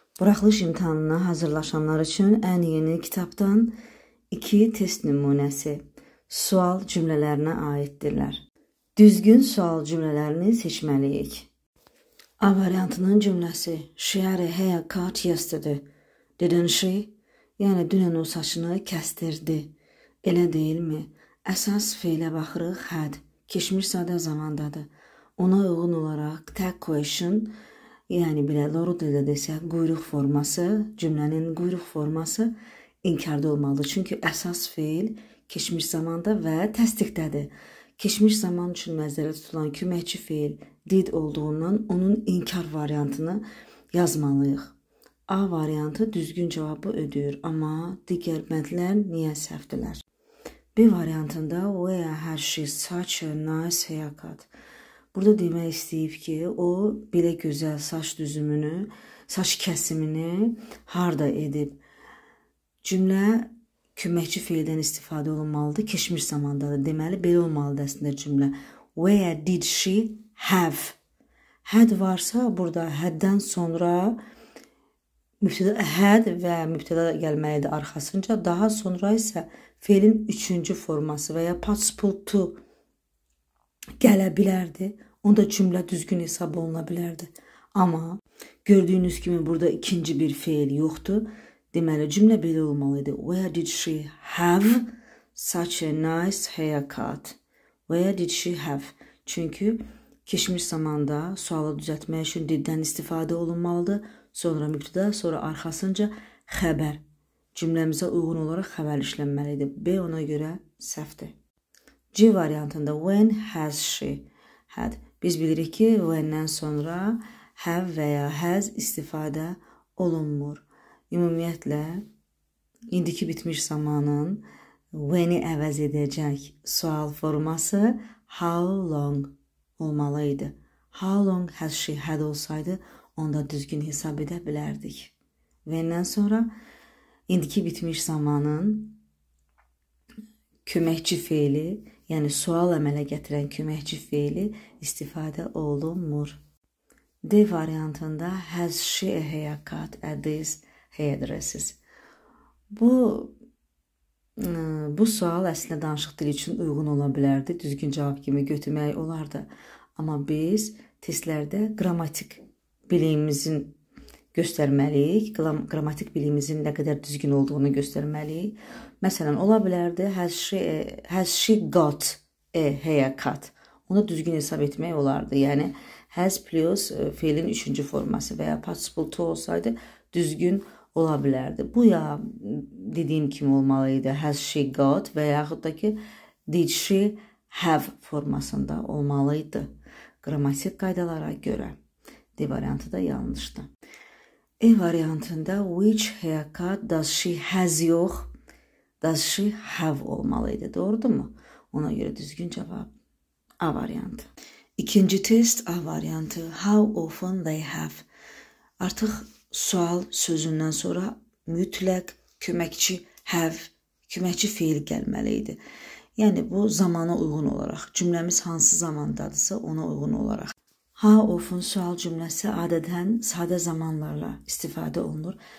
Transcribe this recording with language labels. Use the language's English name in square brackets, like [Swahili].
[Azerbaijani] Buraxılış imtahanına hazırlaşanlar üçün ən yeni kitabdan 2 test nümunəsi sual cümlələrinə aiddirlər. Düzgün sual cümlələrini seçməliyik. A variantının cümləsi [English] She had a haircut yesterday, didn't she? [Azerbaijani] Yəni dünən o saçını kəstirdi. Elə deyilmi? Əsas feilə baxırıq had. Keçmiş sadə zamandadır. Ona uyğun olaraq tag question, yəni belə doğru dildə desək, quyruq forması, cümlənin quyruq forması inkarda olmalıdır. Çünki əsas feil keçmiş zamanda və təsdiqdədir. Keçmiş zaman üçün nəzərdə tutulan köməkçi feil did olduğundan onun inkar variantını yazmalıyıq. A variantı düzgün cavabı ödəyir, amma digər bəndlər niyə səhvdirlər? B variantında [English] where has she such a nice haircut? [Azerbaijani] Burada demək istəyib ki, o belə gözəl saç düzümünü, saç kəsimini harda edib? Cümlə köməkçi feildən istifadə olunmalıdır, keçmiş zamandadır. Deməli, belə olmalıdır əslində cümlə. [English] Where did she have? [Azerbaijani] Had varsa, burada haddən sonra had və mübtəda gəlməlidir arxasınca. Daha sonra isə feilin 3-cü forması və ya participle to gələ bilərdi. Onda cümlə düzgün hesab oluna bilərdi. Amma gördüyünüz kimi burada ikinci bir feil yoxdur. Deməli, cümlə belə olmalıydı. [English] Where did she have such a nice haircut? Where did she have? [Azerbaijani] Çünki keçmiş zamanda sualı düzəltmək üçün diddən istifadə olunmalıdır. Sonra mübtəda, sonra arxasınca xəbər. Cümləmizə uyğun olaraq xəbər işlənməlidir. B ona görə səhvdir. C variantında [English] when has she had? [Azerbaijani] Biz bilirik ki, when'dən sonra have və ya has istifadə olunmur. Ümumiyyətlə, indiki bitmiş zamanın when'i əvəz edəcək sual forması how long olmalıydı. [English] How long has she had [Azerbaijani] olsaydı, onda düzgün hesab edə bilərdik. When'dən sonra indiki bitmiş zamanın köməkçi feili, yəni sual əmələ gətirən köməkçi feili istifadə olunmur. D variantında [English] has she a haircut at these hairdressers? [Azerbaijani] Bu sual əslində danışıq dili üçün uyğun ola bilərdi. Düzgün cavab kimi götürmək olardı. Amma biz testlərdə qrammatik biliyimizin göstərməliyik. Qrammatik biliyimizin nə qədər düzgün olduğunu göstərməliyik. Məsələn, ola bilərdi [English] has she got a haircut? [Azerbaijani] Onu düzgün hesab etmək olardı. Yəni, has plus feilin 3-cü forması və ya participle to olsaydı düzgün ola bilərdi. Bu ya dediyim kimi olmalıydı. [English] Has she got [Azerbaijani] və yaxud da ki [English] did she have [Azerbaijani] formasında olmalıydı. Qrammatik qaydalara görə. D variantı da yanlışdır. E variantında [English] which haircut does she has [Azerbaijani] yox, [English] does she have [Azerbaijani] olmalıydı. Doğrudur mu? Ona görə düzgün cavab A variantı. İkinci test A variantı. [English] How often they have. [Azerbaijani] Artıq sual sözündən sonra mütləq köməkçi have, köməkçi feil gəlməliydi. Yəni bu zamana uyğun olaraq, cümləmiz hansı zamandadırsa ona uyğun olaraq. [English] How often [Azerbaijani] sual cümləsi adətən sadə zamanlarla istifadə olunur.